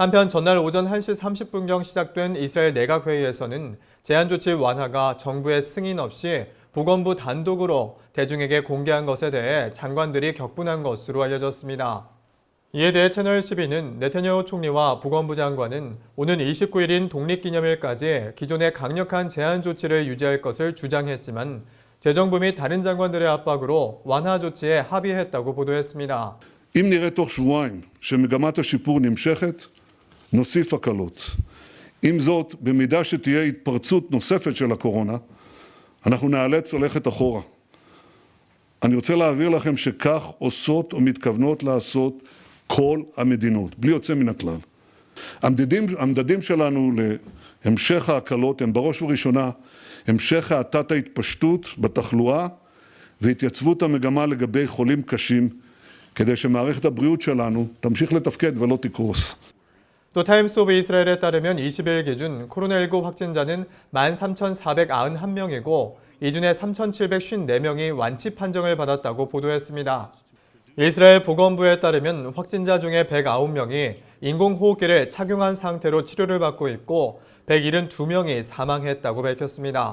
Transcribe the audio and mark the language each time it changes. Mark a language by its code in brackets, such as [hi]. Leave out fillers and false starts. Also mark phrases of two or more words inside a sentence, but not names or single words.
[ko] 한편 전날 오전 1시 30분경 시작된 이스라엘 내각회의에서는 제한 조치 완화가 정부의 승인 없이 보건부 단독으로 대중에게 공개한 것에 대해 장관들이 격분한 것으로 알려졌습니다. 이에 대해 채널 12는 네타냐후 총리와 보건부 장관은 오는 29일인 독립기념일까지 기존의 강력한 제한 조치를 유지할 것을 주장했지만 재정부 및 다른 장관들의 압박으로 완화 조치에 합의했다고 보도했습니다. [he] אם נראה תוך שבועיים שמגמת השיפור נמשכת, נוסיף הקלות. עם זאת, במידה שתהיה התפרצות נוספת של הקורונה, אנחנו נאלץ ללכת אחורה. אני רוצה להעביר לכם שכך עושות או מתכוונות לעשות כל המדינות, בלי יוצא מן הכלל. המדדים שלנו להמשך ההקלות הם בראש ובראשונה המשך האטת ההתפשטות בתחלואה והתייצבות המגמה לגבי חולים קשים, כדי שמערכת הבריאות שלנו תמשיך לתפקד ולא תקרוס. [ko] 또 타임스 오브 이스라엘에 따르면 20일 기준 코로나19 확진자는 13,491명이고 이 중에 3,754명이 완치 판정을 받았다고 보도했습니다. 이스라엘 보건부에 따르면 확진자 중에 109명이 인공호흡기를 착용한 상태로 치료를 받고 있고 172명이 사망했다고 밝혔습니다.